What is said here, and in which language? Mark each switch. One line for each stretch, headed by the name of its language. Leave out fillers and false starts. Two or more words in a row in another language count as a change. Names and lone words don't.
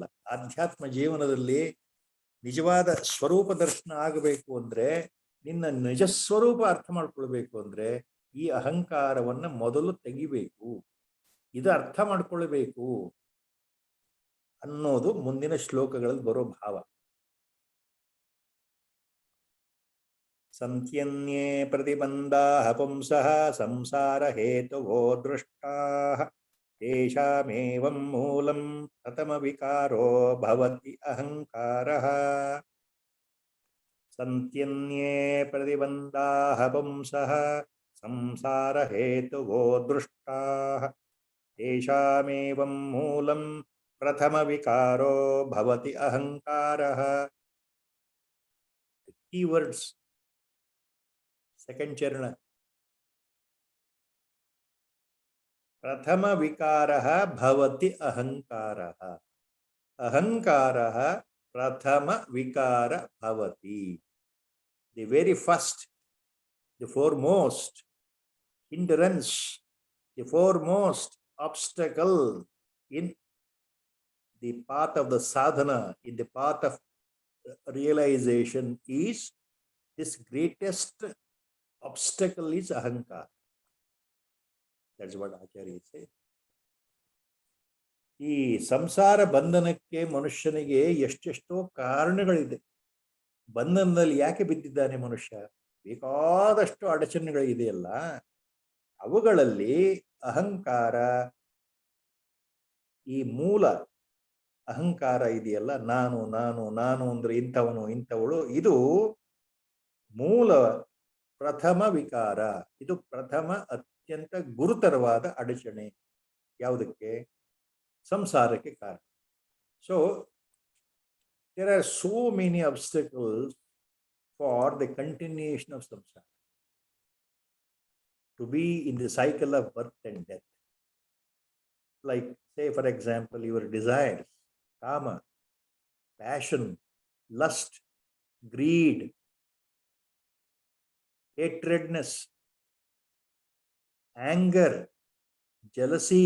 Kannada: ಆಧ್ಯಾತ್ಮ ಜೀವನದಲ್ಲಿ ನಿಜವಾದ ಸ್ವರೂಪ ದರ್ಶನ ಆಗಬೇಕು ಅಂದ್ರೆ, ನಿನ್ನ ನಿಜ ಸ್ವರೂಪ ಅರ್ಥ ಮಾಡ್ಕೊಳ್ಬೇಕು ಅಂದ್ರೆ ಈ ಅಹಂಕಾರವನ್ನ ಮೊದಲು ತೆಗಿಬೇಕು, ಇದು ಅರ್ಥ ಮಾಡ್ಕೊಳ್ಬೇಕು ಅನ್ನೋದು ಮುಂದಿನ ಶ್ಲೋಕಗಳಲ್ಲಿ ಬರೋ ಭಾವ.
Sanskrit: ಸಂತ್ಯನ್ಯೇ ಪ್ರತಿಬಂಧಾಃ ಪುಂಸಃ ಸಂಸಾರ ಹೇತವೋ ದೃಷ್ಟಾಃ ತೇಷಾಮೇವಂ ಮೂಲಂ ಪ್ರಥಮ ವಿಕಾರೋ ಭವತಿ ಅಹಂಕಾರಃ. ಸಂತ್ಯನ್ಯೇ ಪ್ರತಿಬಂಧಾಃ ಪುಂಸಃ ಸಂಸಾರ ಹೇತವೋ ದೃಷ್ಟಾಃ ತೇಷಾಮೇವಂ ಮೂಲಂ ಪ್ರಥಮ ವಿಕಾರೋ ಭವತಿ ಅಹಂಕಾರಃ.
English: Keywords, second charana.
Sanskrit: ಪ್ರಥಮ ವಿಕಾರಃ ಭವತಿ ಅಹಂಕಾರಃ. ಅಹಂಕಾರಃ ಪ್ರಥಮ ವಿಕಾರ ಭವತಿ.
English: The very first, the foremost hindrance, the foremost obstacle in the path of the sadhana, in the path of realization is, this greatest obstacle is ahankara. That's what Acharya says.
Kannada: ಈ ಸಂಸಾರ ಬಂಧನಕ್ಕೆ ಮನುಷ್ಯನಿಗೆ ಎಷ್ಟೆಷ್ಟೋ ಕಾರಣಗಳಿದೆ. ಬಂಧನದಲ್ಲಿ ಯಾಕೆ ಬಿದ್ದಿದ್ದಾನೆ ಮನುಷ್ಯ? ಬೇಕಾದಷ್ಟು ಅಡಚಣೆಗಳಿದೆಯಲ್ಲ, ಅವುಗಳಲ್ಲಿ ಅಹಂಕಾರ, ಈ ಮೂಲ ಅಹಂಕಾರ ಇದೆಯಲ್ಲ, ನಾನು ಅಂದ್ರೆ ಇಂಥವಳು, ಇದು ಮೂಲ ಪ್ರಥಮ ವಿಕಾರ. ಇದು ಪ್ರಥಮ ಅತ್ಯಂತ ಗುರುತರವಾದ ಅಡಚಣೆ. ಯಾವುದಕ್ಕೆ? ಸಂಸಾರಕ್ಕೆ ಕಾರಣ.
English: ಸೊ there are so many obstacles for the continuation of samsara, to be in the cycle of birth and death. Like, say for example, your desires, kama, passion, lust, greed, hatredness, anger, jealousy.